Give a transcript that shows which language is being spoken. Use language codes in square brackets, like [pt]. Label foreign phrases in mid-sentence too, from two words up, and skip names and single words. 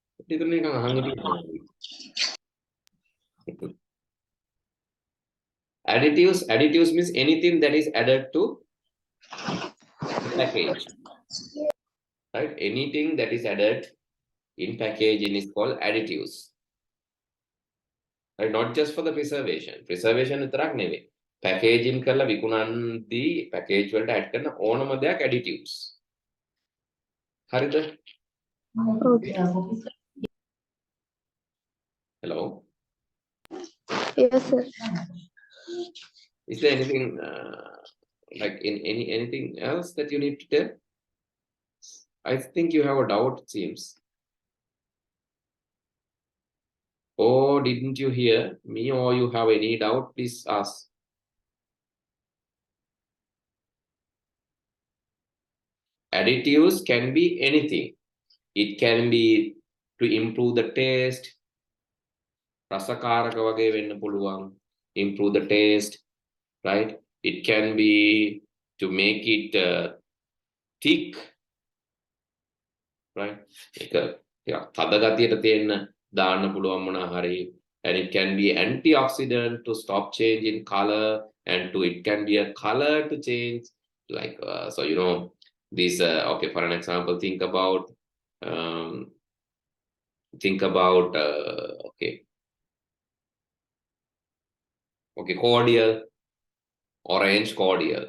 [en] Additives means anything that is added to the package, right? Anything that is added in packaging is called additives, right? Not just for the preservation. [si] Preservation විතරක් නෙවෙයි. Packaging කරලා විකුණන්දී package වලට add කරන ඕනම දෙයක් additives. හරිද? [en] Okay. Hello. Yes, sir. Is there anything like anything else that you need to tell? I think you have a doubt, it seems. Or didn't you hear me, or you have any doubt, please ask. Additives can be anything. It can be to improve the taste. [si] රසකාරක වගේ වෙන්න පුළුවන්. [en] Improve the taste, right? It can be to make it thick, right? [si] ඒක තද ගතියට තියෙන්න දාන්න පුළුවන් මොනවා හරි. [en] And it can be antioxidant to stop change in color, and it can be a color to change, like so you know this okay, for an example, think about okay, cordial, orange cordial.